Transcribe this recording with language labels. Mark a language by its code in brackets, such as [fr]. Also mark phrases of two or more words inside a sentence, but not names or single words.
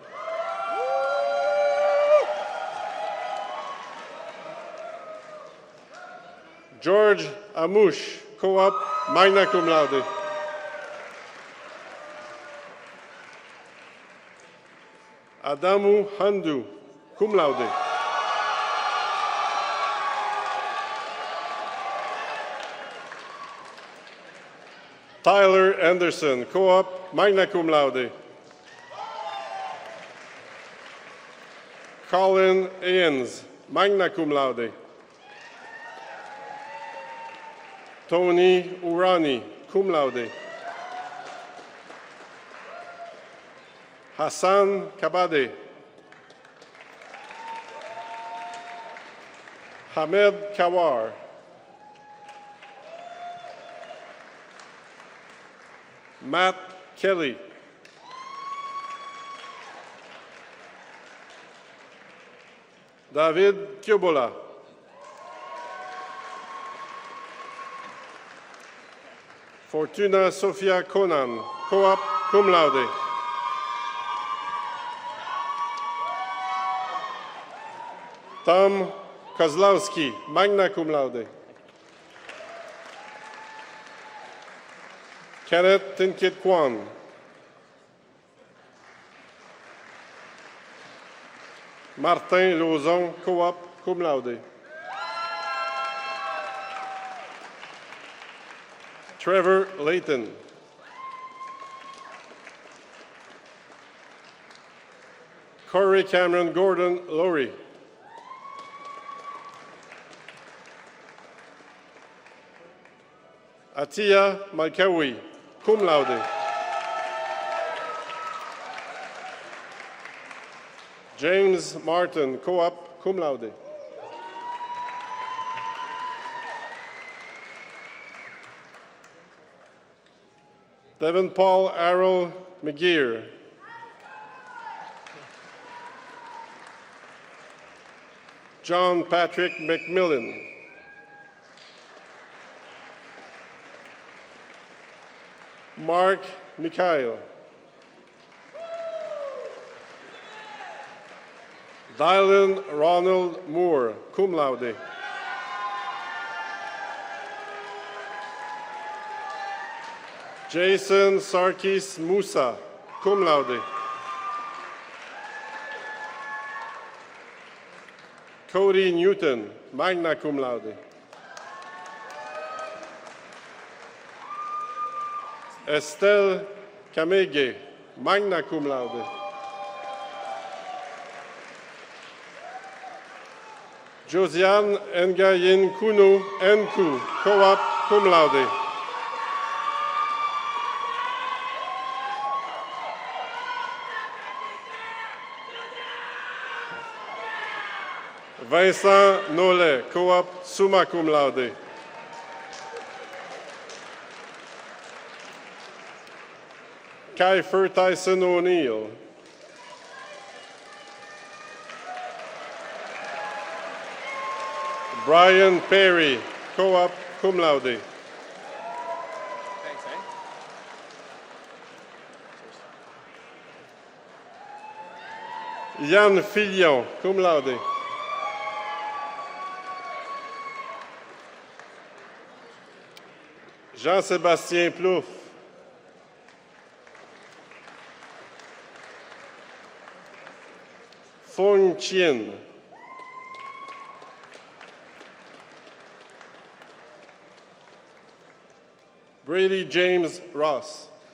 [en] George Amouche, co-op, magna cum laude. Adamu Handu, cum laude. Tyler Anderson, co-op, magna cum laude. Colin Ains, magna cum laude. Tony Urani, cum laude. Hassan Kabade. Hamed Kawar. Matt Kelly. David Kiobola. Fortuna Sofia Conan, co-op, cum laude. Tom Kozlowski, magna cum laude. Kenneth Tinkit Kwan. Martin Lauzon, co-op, cum laude. Trevor Layton. Corey Cameron Gordon Lowry. Atia Malkawi, cum laude. James Martin, co-op, cum laude. Devin Paul Arrow McGeer. John Patrick McMillan. Mark Mikhail. Dylan Ronald Moore, cum laude. Jason Sarkis Musa, cum laude. Cody Newton, magna cum laude. Estelle Kamege, magna cum laude. Josiane Ngayin Kuno Nku, co-op, cum laude. Vincent Nollet, co-op, summa cum laude. Kiefer Tyson O'Neill. Brian Perry, co-op, cum laude. Yann Filion, cum laude. Jean-Sébastien Plouffe. Fong Chien. Brady James Ross.